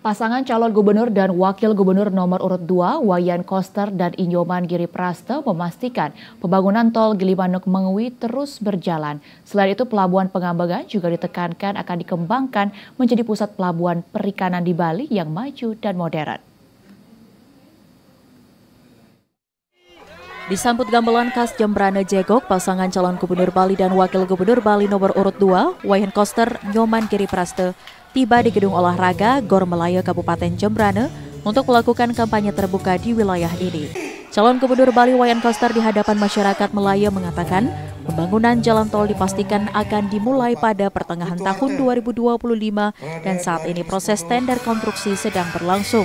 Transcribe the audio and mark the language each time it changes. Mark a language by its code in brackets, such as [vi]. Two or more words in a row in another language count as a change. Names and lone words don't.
[id] Pasangan calon gubernur dan wakil gubernur nomor urut 2, Wayan Koster dan Inyoman Giripraste memastikan pembangunan tol Gilimanuk Mengwi terus berjalan. Selain itu, Pelabuhan Pengambangan juga ditekankan akan dikembangkan menjadi pusat pelabuhan perikanan di Bali yang maju dan modern. Disambut gamelan khas Jembrana Jegok, pasangan calon gubernur Bali dan wakil gubernur Bali nomor urut 2, Wayan Koster, Inyoman Giripraste, tiba di Gedung Olahraga Gor Melaya Kabupaten Jembrana untuk melakukan kampanye terbuka di wilayah ini. Calon Gubernur Bali Wayan Koster di hadapan masyarakat Melaya mengatakan pembangunan jalan tol dipastikan akan dimulai pada pertengahan tahun 2025 dan saat ini proses tender konstruksi sedang berlangsung.